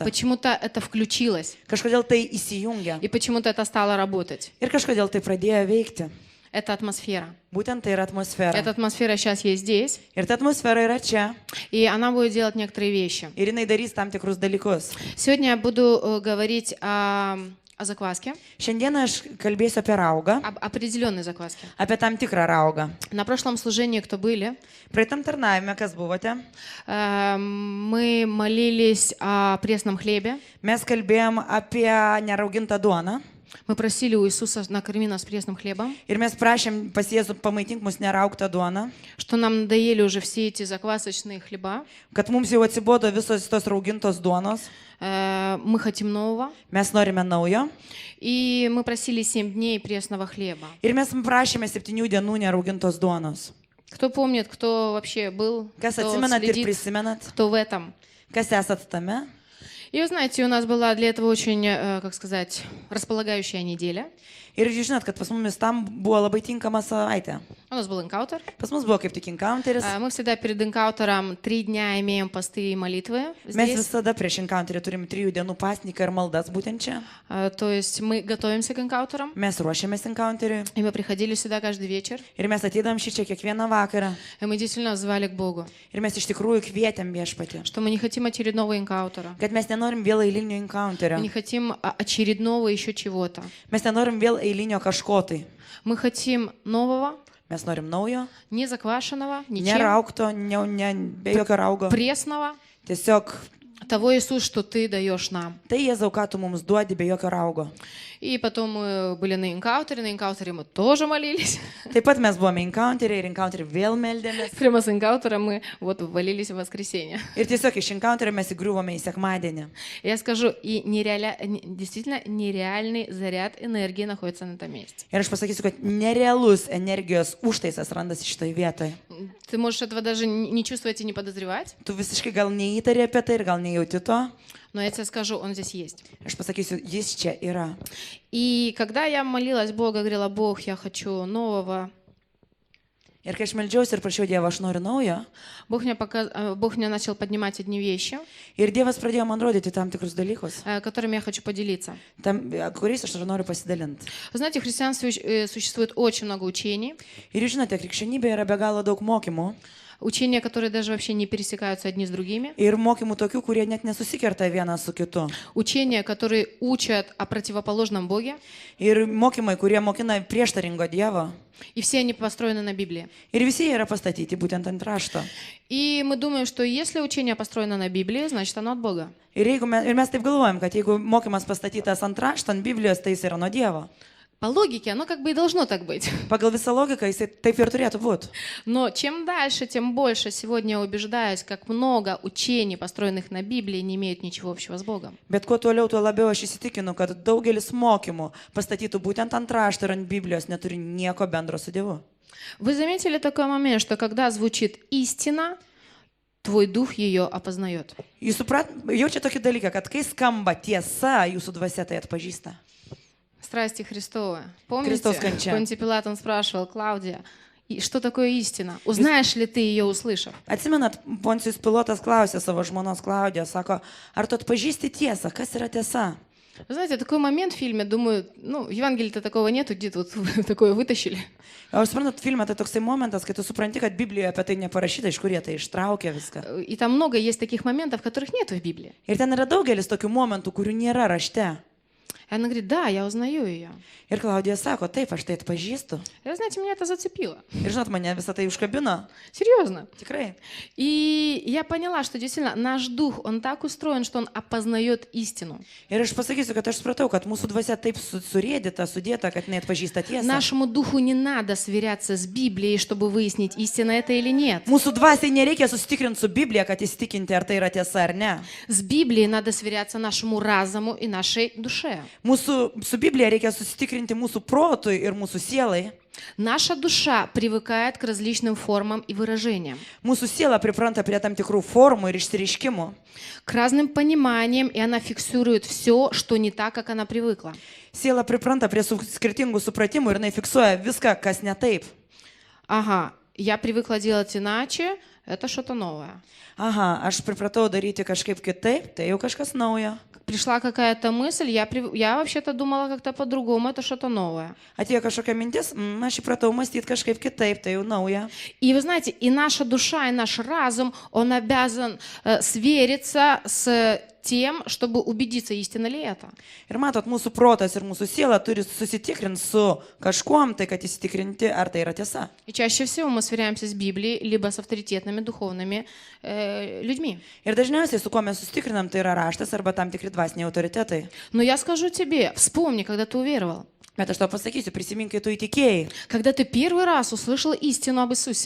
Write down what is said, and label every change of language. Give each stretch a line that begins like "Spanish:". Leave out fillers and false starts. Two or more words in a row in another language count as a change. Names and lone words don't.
Russian: Почему-то это включилось.
Lithuanian: Kažkodėl tai įsijungia.
Russian: И почему-то это стало работать.
Lithuanian: Ir kažkodėl tai pradėjo veikti.
Russian: Это атмосфера.
Lithuanian: Būtent tai yra atmosfera.
Russian: Эта атмосфера сейчас есть здесь,
Lithuanian: Ir ta atmosfera yra čia.
Russian: и она будет делать некоторые вещи.
Lithuanian: Ir jinai darys tam tikrus dalykus.
Russian: Сегодня я буду говорить о закваске,
Lithuanian: Šiandieną aš kalbėsiu apie raugą,
Russian: об определенной закваске.
Lithuanian: apie tam tikrą raugą.
Russian: На прошлом служении, кто были,
Lithuanian: Praeitam tarnavime, kas buvote,
Russian: мы молились о пресном хлебе.
Lithuanian: mes kalbėjom apie neraugintą duoną.
Russian: Мы просили у Иисуса: накорми нас пресным хлебом,
Lithuanian: Ir mes prašėm pas Jėzų pamaitink mus neraugtą duoną,
Russian: что нам надоели уже все эти заквасочные хлеба.
Lithuanian: kad mums jau atsibodo visos tos raugintos duonos.
Russian: Мы хотим нового.
Lithuanian: Mes norime naujo.
Russian: И мы просили 7 дней пресного хлеба.
Lithuanian: Ir mes prašėme 7 dienų neraugintos duonos.
Russian: Кто помнит, кто вообще был,
Lithuanian: Kas
Russian: кто
Lithuanian: atsimenat ir
Russian: следит,
Lithuanian: prisimenat,
Russian: кто в этом?
Lithuanian: kas esat tame.
Russian: И вы знаете, у нас была для этого очень, как сказать, располагающая неделя.
Lithuanian: Ir jūs žinot, kad pas mumis tam buvo labai tinkama savaitė.
Russian: У нас был энкаутер.
Lithuanian: Pas mus buvo kaip tik encounteris.
Russian: Мы всегда перед энкаутером 3 дня имеем посты и молитвы
Lithuanian: Mes
Russian: здесь.
Lithuanian: visada prieš encounterį turim 3 dienų pasniką ir maldas būtent čia.
Russian: То есть мы готовимся к энкаутерам.
Lithuanian: Mes ruošiamės encounteriui.
Russian: И мы приходили сюда каждый вечер.
Lithuanian: Ir mes ateidavom šį čia kiekvieną vakarą.
Russian: И мы действительно звали к Богу,
Lithuanian: Ir mes iš tikrųjų kvietėm viešpatį.
Russian: что мы не хотим очередного энкаутера.
Lithuanian: Kad mes nenorim vėl eilinio
Russian: Мы
Lithuanian: encounterio.
Russian: не хотим очередного еще чего-то.
Lithuanian: Mes nenorim vėl eilinio kažko tai.
Russian: Мы хотим нового,
Lithuanian: Mes norim naujo,
Russian: не заквашенного, ничем,
Lithuanian: neraukto, be jokio raugo.
Russian: пресного,
Lithuanian: Tiesiog
Russian: того, Иисус, что Ты даешь нам.
Lithuanian: Tai Jėzau, ką tu mums duodi be jokio raugo.
Russian: И потом мы были на энкаутере мы тоже молились.
Lithuanian: Taip pat mes buvome encounteriai ir encounteriai vėl meldėmės.
Russian: Прямо с энкаутера мы вот ввалились в воскресенье.
Lithuanian: Ir tiesiog iš encounterio mes įgriuvome į sekmadienį.
Russian: Я скажу, и действительно нереальный заряд энергии находится на этом месте.
Lithuanian: Ir aš pasakysiu, kad nerealus energijos užtaisas randasi šitoje vietoje.
Russian: Ты можешь этого даже не чувствовать и не подозревать,
Lithuanian: Tu visiškai gal neįtarė apie tai ir gal nejauti to.
Russian: но я тебе скажу, он здесь есть.
Lithuanian: Aš pasakysiu, jis čia yra.
Russian: И когда я молилась Бога, говорила: Бог, я хочу нового.
Lithuanian: Ir kai aš meldžiausi ir prašiau Dievą, aš noriu naujo.
Russian: Бог мне начал поднимать одни вещи,
Lithuanian: Ir Dievas pradėjo man rodyti tam tikrus dalykus,
Russian: которыми я хочу поделиться.
Lithuanian: kuriais aš noriu pasidalinti.
Russian: Вы знаете, в христианстве существует очень много учений.
Lithuanian: Ir jūs žinote, krikščionybėje yra be galo daug mokymų.
Russian: Учения, которые даже вообще не пересекаются одни с другими.
Lithuanian: Ir mokymų tokių, kurie net nesusikerta vienas su kitu.
Russian: Учения, которые учат о противоположном Боге.
Lithuanian: Ir mokymai, kurie mokina prieštaringo Dievo.
Russian: И все они построены на Библии.
Lithuanian: Ir visi jie yra pastatyti būtent ant rašto.
Russian: И мы думаем, что если учение построено на Библии, значит оно от Бога.
Lithuanian: Ir mes taip galvojam, kad jeigu mokymas pastatytas ant rašto, ant Biblijos, tai jis yra nuo Dievo.
Russian: По логике оно как бы и должно так быть.
Lithuanian: Pagal visą logiką jis taip ir turėtų būti.
Russian: Но чем дальше, тем больше сегодня я убеждаюсь, как много учений, построенных на Библии, не имеют ничего общего с Богом.
Lithuanian: Bet kuo toliau, tuo labiau aš įsitikinu, kad daugelis mokymų pastatytų būtent ant rašto ir ant Biblijos neturi nieko bendro su Dievu.
Russian: Вы заметили такой момент, что когда звучит истина, твой дух ее опознает.
Lithuanian: Jūs jaučiate tokį dalyką, kad kai skamba tiesa, jūsų dvasia tai atpažįsta.
Russian: Страсти Христовы. Помните, Христос конча. Понтий Пилат, он спрашивал: Клаудия, что такое истина? Узнаешь ли ты ее, услышав?
Lithuanian: Atsimenat, Poncijus Pilotas klausė savo žmonos Klaudijos, sako, ar tu atpažįsti tiesą, kas yra tiesa?
Russian: Вы знаете, такой момент в фильме, думаю, в Евангелии-то такого нету, где-то вот такое вытащили.
Lithuanian: O jūs suprantat, filme tai toksai momentas, kai tu supranti, kad Biblijoje apie tai neparašyta, iš kur jie tai ištraukė viską.
Russian: И там много есть таких моментов, которых нету в Библии.
Lithuanian: Ir ten yra daugelis tokių momentų, kurių nėra rašte.
Russian: И она говорит: да, я узнаю ее.
Lithuanian: Ir Klaudija sako, taip, aš tai atpažįstu.
Russian: И, знаете, меня это зацепило.
Lithuanian: Ir žinot, mane visą tai užkabino.
Russian: Серьезно.
Lithuanian: Tikrai.
Russian: И я поняла, что действительно наш дух, он так устроен, что он опознает истину.
Lithuanian: Ir aš pasakysiu, kad aš supratau, kad mūsų dvasia taip surėdyta, sudėta, kad neatpažįsta tiesą.
Russian: Нашему духу не надо сверяться с Библией, чтобы выяснить, истина это или нет.
Lithuanian: Mūsų dvasiai nereikia susitikrinti su Biblija, kad įsitikinti, ar tai yra tiesa ar ne.
Russian: С Библией надо сверяться нашему разуму и нашей душе.
Lithuanian: Su Biblija reikia susitikrinti mūsų protui ir mūsų sielai.
Russian: Наша душа привыкает к различным формам и выражениям,
Lithuanian: Mūsų siela pripranta prie tam tikrų formų ir išsireiškimų,
Russian: к разным пониманиям, и она фиксирует все, что не так, как она привыкла.
Lithuanian: siela pripranta prie skirtingų supratimų ir jinai fiksuoja viską, kas ne taip.
Russian: Ага, я привыкла делать иначе, это что-то новое.
Lithuanian: Aha, aš pripratau daryti kažkaip kitaip, tai jau kažkas naujo.
Russian: Пришла какая-то мысль, я вообще-то думала как-то по-другому, это что-то новое.
Lithuanian: Atėjo kažkokia mintis, aš įpratau mąstyti kažkaip kitaip, tai jau nauja.
Russian: И вы знаете, и наша душа, и наш разум, он обязан свериться с тем, чтобы убедиться, истина ли это.
Lithuanian: Ir matot, mūsų protas ir mūsų siela turi susitikrinti su kažkuom, tai kad įsitikrinti, ar tai yra tiesa.
Russian: И чаще всего мы сверяемся с Библией, либо с авторитетными духовными людьми.
Lithuanian: Ir dažniausiai su kuo mes susitikrinam, tai yra raštas arba tam tikri dvasiniai autoritetai.
Russian: Но я скажу тебе, вспомни, когда ты уверовал.
Lithuanian: Bet aš tau pasakysiu, prisimink, kai tu įtikėjai,
Russian: Когда ты первый раз услышал истину об Иисусе.